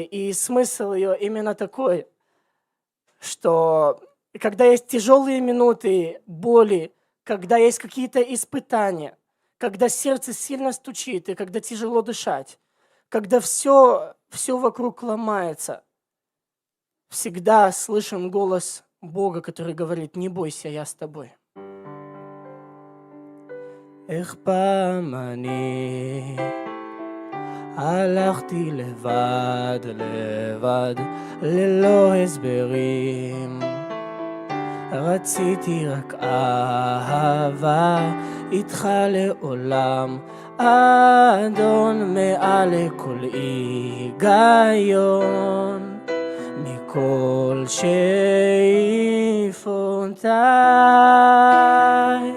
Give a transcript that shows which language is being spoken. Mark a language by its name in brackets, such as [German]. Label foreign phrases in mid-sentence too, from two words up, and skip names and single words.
[Russian] И смысл ее именно такой, что когда есть тяжелые минуты боли, когда есть какие-то испытания, когда сердце сильно стучит и когда тяжело дышать, когда все вокруг ломается, всегда слышим голос Бога, который говорит: «Не бойся, я с тобой». [Hebrew] איך פעם אני הלכתי לבד, ללא הסברים. רציתי רק אהבה איתך לעולם, אדון מעל לכל היגיון, מכל שאיפותיי.